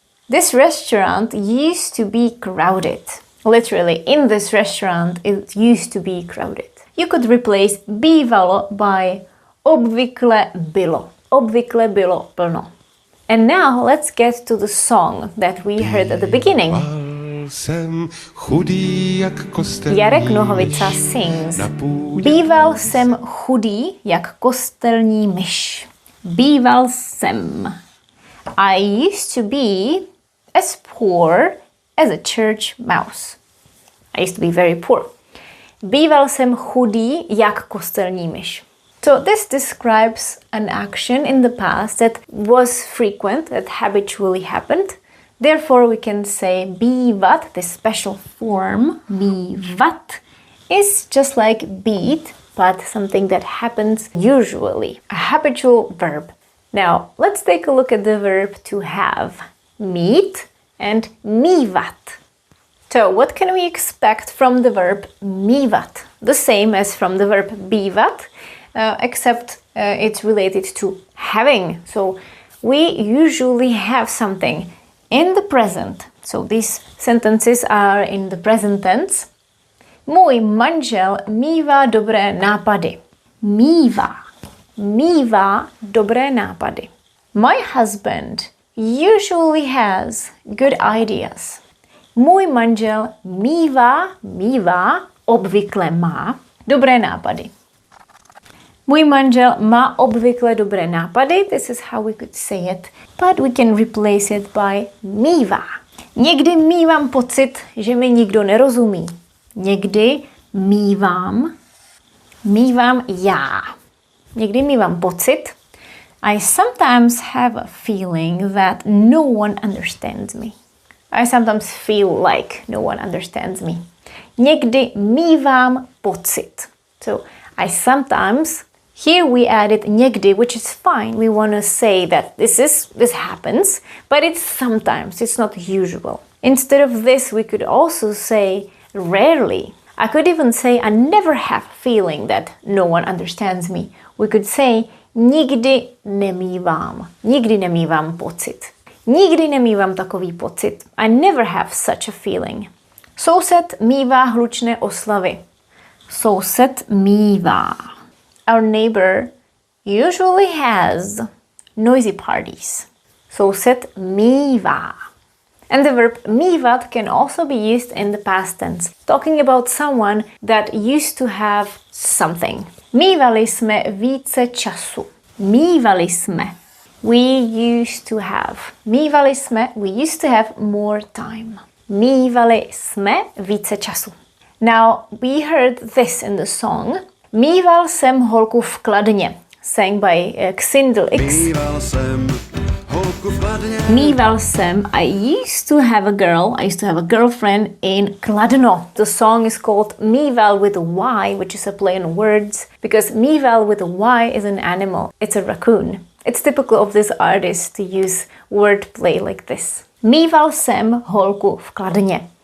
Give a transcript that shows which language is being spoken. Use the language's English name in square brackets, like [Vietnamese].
[English] This restaurant used to be crowded. Literally, in this restaurant, it used to be crowded. You could replace bývalo by [Czech] obvykle bylo. Obvykle bylo plno. [English] And now let's get to the song that we heard at the beginning. [Czech] Jsem chudý jak kostelní [English] Jarek Nohovica sings. [Czech] Býval jsem chudý jak kostelní myš. Býval jsem. [English] I used to be as poor as a church mouse. I used to be very poor. [Czech] Býval jsem chudý jak kostelní myš. [English] So this describes an action in the past that was frequent, that habitually happened. Therefore, we can say bývat, this special form, mívat, is just like beat, but something that happens usually, a habitual verb. Now, let's take a look at the verb to have, mít and mívat. So, what can we expect from the verb mívat? The same as from the verb bývat, except it's related to having. So, we usually have something in the present. So these sentences are in the present tense. [Czech] Můj manžel mívá dobré nápady. Mívá. Mívá dobré nápady. [English] My husband usually has good ideas. [Czech] Můj manžel mívá, obvykle má, dobré nápady. Můj manžel má obvykle dobré nápady. [English] This is how we could say it. But we can replace it by mívá. [Czech] Někdy mívám pocit, že mi nikdo nerozumí. Někdy mívám já. Někdy mívám pocit. [English] I sometimes have a feeling that no one understands me. I sometimes feel like no one understands me. [Czech] Někdy mívám pocit. [English] So I sometimes. Here we added někdy, which is fine. We want to say that this happens, but it's sometimes, it's not usual. Instead of this, we could also say rarely. I could even say I never have a feeling that no one understands me. We could say [Czech] nikdy nemívám pocit. Nikdy nemívám takový pocit. [English] I never have such a feeling. [Czech] Soused mívá hlučné oslavy. Soused mívá. [English] Our neighbor usually has noisy parties. [Czech] Soused mívá. [English] And the verb mívat can also be used in the past tense, talking about someone that used to have something. [Czech] Mívali jsme více času. Mívali jsme. [English] We used to have. [Czech] Mívali jsme, [English] we used to have more time. [Czech] Mívali jsme více času. [English] Now, we heard this in the song. [Czech] Míval jsem holku v Kladně, [English] sang by [Czech] Xindl X. Býval jsem holku v Kladně. Míval jsem, [English] I used to have a girlfriend in Kladno. The song is called Míval with a Y, which is a play on words, because Míval with a Y is an animal. It's a raccoon. It's typical of this artist to use wordplay like this. [Czech] Míval jsem holku v Kladně.